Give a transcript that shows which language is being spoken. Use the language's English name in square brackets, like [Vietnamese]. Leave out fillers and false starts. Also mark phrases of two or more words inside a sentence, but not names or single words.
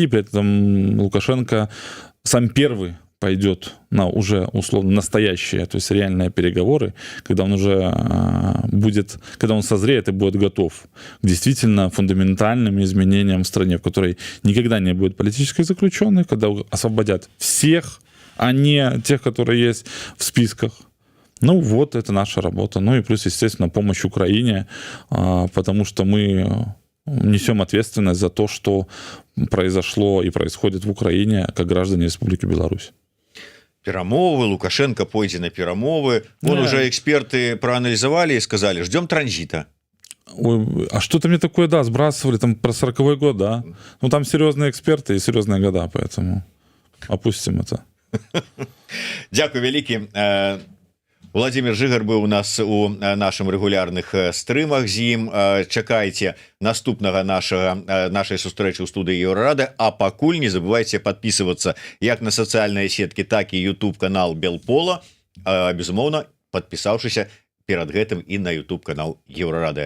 [Russian] При этом Лукашенко сам первый пойдет на уже условно настоящие, то есть реальные переговоры, когда он уже будет, когда он созреет и будет готов к действительно фундаментальным изменениям в стране, в которой никогда не будет политических заключенных, когда освободят всех, а не тех, которые есть в списках. Ну вот, это наша работа. Ну и плюс, естественно, помощь Украине, потому что мы несем ответственность за то, что произошло и происходит в Украине, как граждане Республики Беларусь. [Belarusian] Перамовы, Лукашенко пойдзе на перамовы. [Russian] Вон уже эксперты проанализовали и сказали, ждем транзита. Ой, а что-то мне такое, да, сбрасывали там про 40-й год, да. Ну там серьезные эксперты и серьезные года, поэтому опустим это. [Belarusian] Дякую вялікі. Владимир Жыгар быў у нас у нашым рэгулярных стрымах з ім. Чакайце наступнага нашай сустрэчы ў студыі Еўрарады, а пакуль не забывайте подписываться як на сацыяльныя сеткі, так і YouTube канал Белпола, безумоўна подпісаўшыся перад гэтым і на YouTube канал Еўрарады.